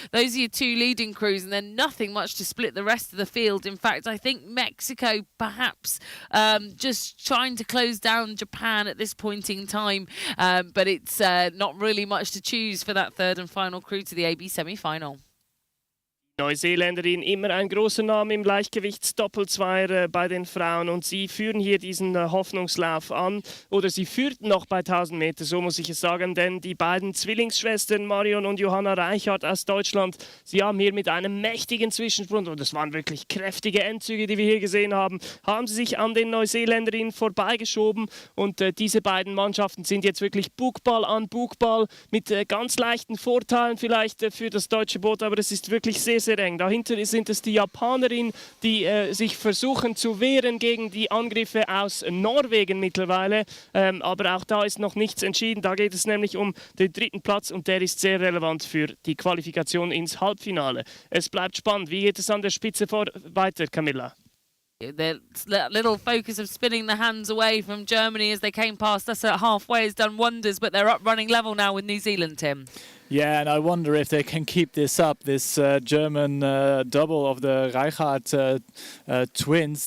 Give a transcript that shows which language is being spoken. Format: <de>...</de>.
<en>Those are your 2 leading crews, and then nothing much to split the rest of the field. In fact, I think Mexico perhaps just trying to close down Japan at this point in time, but it's not really much to choose for that 3rd and final crew to the AB semi-final.</en> <de>Neuseeländerin, immer ein großer Name im Leichtgewichtsdoppelzweier bei den Frauen, und sie führen hier diesen Hoffnungslauf an, oder sie führten noch bei 1000 Meter, so muss ich es sagen, denn die beiden Zwillingsschwestern Marion und Johanna Reichardt aus Deutschland, sie haben hier mit einem mächtigen Zwischensprung, und das waren wirklich kräftige Endzüge, die wir hier gesehen haben, haben sie sich an den Neuseeländerinnen vorbeigeschoben, und diese beiden Mannschaften sind jetzt wirklich Bugball an Bugball mit ganz leichten Vorteilen vielleicht für das deutsche Boot, aber es ist wirklich sehr, sehr eng. Dahinter sind es die Japanerinnen, die sich versuchen zu wehren gegen die Angriffe aus Norwegen mittlerweile. Aber auch da ist noch nichts entschieden. Da geht es nämlich um den 3. Platz, und der ist sehr relevant für die Qualifikation ins Halbfinale. Es bleibt spannend. Wie geht es an der Spitze weiter, Camilla?</de> <en>That little focus of spinning the hands away from Germany as they came past us at halfway has done wonders, but they're up running level now with New Zealand, Tim. Yeah, and I wonder if they can keep this up, this German double of the Reichardt twins.</en>